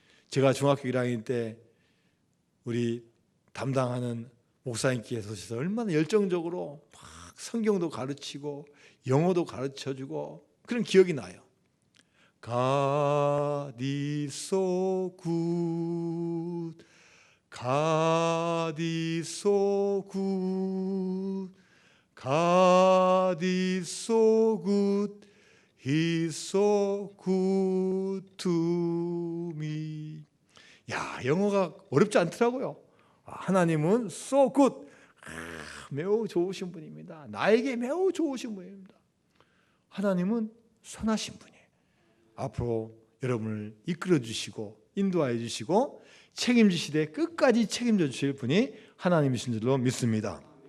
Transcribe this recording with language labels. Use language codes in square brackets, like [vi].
[ko] 제가 중학교 1학년 때 우리 담당하는 목사님께서 오셔서 얼마나 열정적으로 막 성경도 가르치고 영어도 가르쳐주고 그런 기억이 나요. [en] God is so good, God is so good, God is so good, He's so good to me. [ko] 야, 영어가 어렵지 않더라고요. 하나님은 [en] so good, [ko] 매우 좋으신 분입니다. 나에게 매우 좋으신 분입니다. 하나님은 선하신 분이에요. 앞으로 여러분을 이끌어 주시고 인도하여 주시고 책임지시되 끝까지 책임져 주실 분이 하나님이신 줄로 믿습니다.